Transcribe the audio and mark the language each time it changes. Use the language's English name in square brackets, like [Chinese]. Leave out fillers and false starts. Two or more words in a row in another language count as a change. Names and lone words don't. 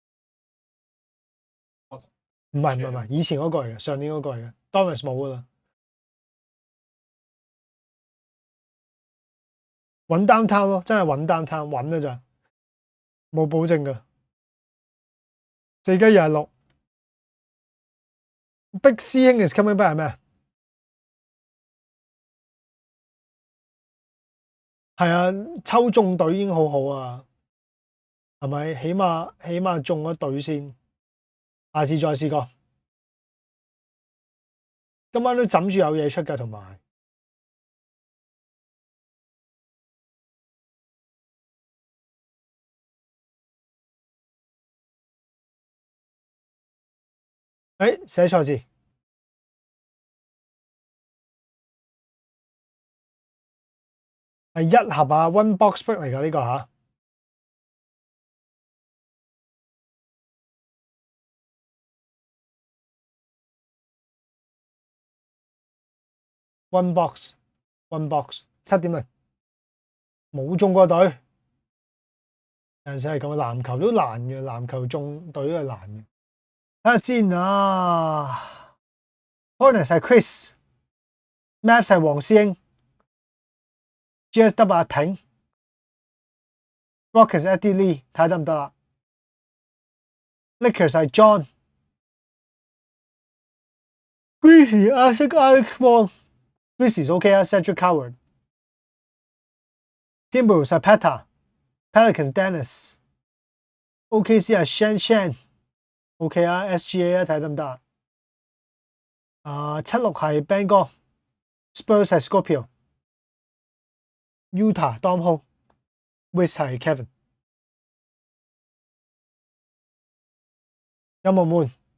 [Cantonese] 唔係，以前嗰個嚟嘅，上年嗰個嚟嘅 Doris 冇噶啦。揾 downtown 咯，真係揾 downtown 揾㗎咋，冇保證㗎。4加26。Big 師兄 [English] is coming back [Cantonese] 係咩？係啊，抽中隊已經好好啊，係咪？起碼中咗隊先，下次再試過。今晚都枕住有嘢出㗎，同埋。寫錯字。係1盒啊 ， [English] one box break [Cantonese] 嚟㗎呢個嚇。 [English] one box [Cantonese] 7.0，冇中過隊。有陣時係咁，籃球都難嘅，籃球中隊係難嘅。睇下先啊 ，Hornets 係 Chris，Mavs 係黃師兄 ，GSW 阿挺 ，Rockets Eddie Lee，睇下得唔得啦 ？Lakers 係 John，Grizzlies Isaac Alex Wong，Grizzlies OK 啊 ，Cedric Coward，Timberwolves 係 Peter，Pelicans Dennis，OKC 係 Shan，OK 啊 ，SGA 啊，睇下得唔得啊？76係 Ben 哥 ，Spurs 係 Scorpio。Utah Dom Ho，West 係 Kevin。有冇悶？